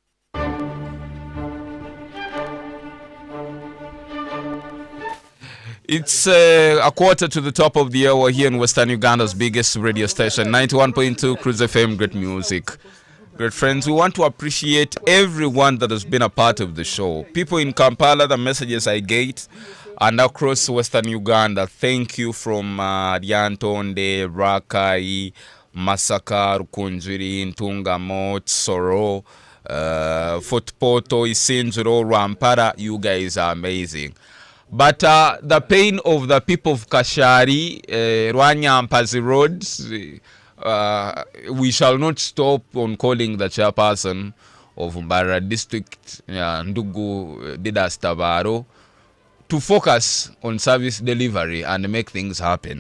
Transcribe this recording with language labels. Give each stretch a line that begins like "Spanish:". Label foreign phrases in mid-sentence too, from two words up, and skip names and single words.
English: It's a quarter to the top of the hour here in Western Uganda's biggest radio station, 91.2 CROOZE FM. Great music. Great friends, we want to appreciate everyone that has been a part of the show. People in Kampala, the messages I get, and across Western Uganda. Thank you from Ryantonde, Rakai, Masaka, Rukunjiri, Ntungamo, Tsoro, Fort Porto, Isinjiro, Rampara. You guys are amazing. But the pain of the people of Kashari, Rwanyampazi roads, we shall not stop on calling the chairperson of Mbara district, Ndugu Didas Tabaro, to focus on service delivery and make things happen.